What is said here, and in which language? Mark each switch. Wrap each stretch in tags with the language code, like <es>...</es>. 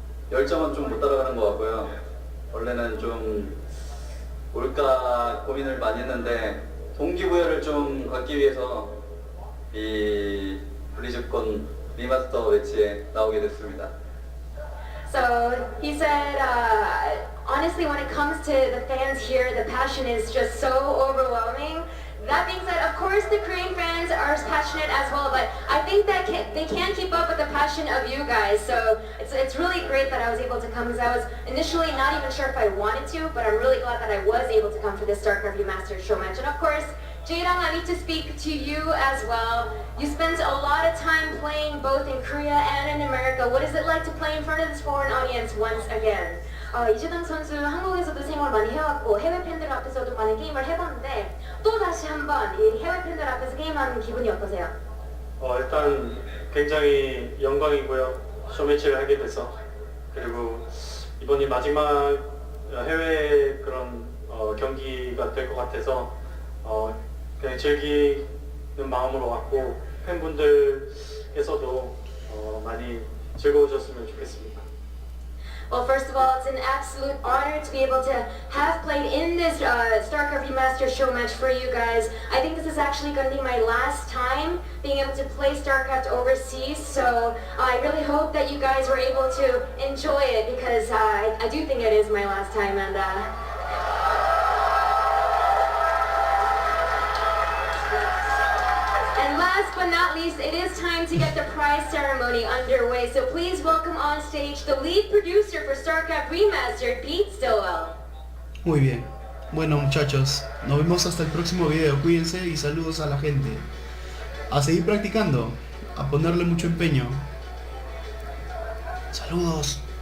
<ko>열정은 좀 못 따라가는 것 같고요. 원래는 좀 올까 고민을 많이 했는데 동기부여를 좀 갖기 위해서 이 블리즈컨 리마스터 매치에 나오게 됐습니다.</ko> <en>So he said, honestly, when it comes to the fans here, the passion is just so overwhelming. That being said, of course, the Korean fans are passionate as well, but I think that they can't keep up with the passion of you guys. So it's really great that I was able to come, because I was initially not even sure if I wanted to, but I'm really glad that I was able to come for this Starcraft Remastered show match. And of course, JAEDONG, I need to speak to you as well. You spent a lot of time playing both in Korea and in America. What is it like to play in front of this foreign audience once again?</en> <ko>이재동 선수 한국에서도 생활 많이 해왔고 해외 팬들 앞에서도 많은 게임을 해봤는데 또 다시 한번 이 해외 팬들 앞에서 게임하는 기분이 어떠세요? 일단 굉장히 영광이고요. 쇼매치를 하게 돼서, 그리고 이번이 마지막 해외 그런 경기가 될 것 같아서 그냥 즐기는 마음으로 왔고, 팬분들께서도 많이 즐거우셨으면 좋겠습니다.</ko> <en>Well, first of all, it's an absolute honor to be able to have played in this Starcraft Remastered show match for you guys. I think this is actually going to be my last time being able to play Starcraft overseas, so I really hope that you guys were able to enjoy it, because I do think it is my last time. And last but not least, it is time to get the prize ceremony underway. So please welcome on stage the lead producer for Starcraft Remastered, Pete Stillwell.</en> <es>Muy bien. Bueno, muchachos, nos vemos hasta el próximo video. Cuídense y saludos a la gente. A seguir practicando, a ponerle mucho empeño. Saludos.</es>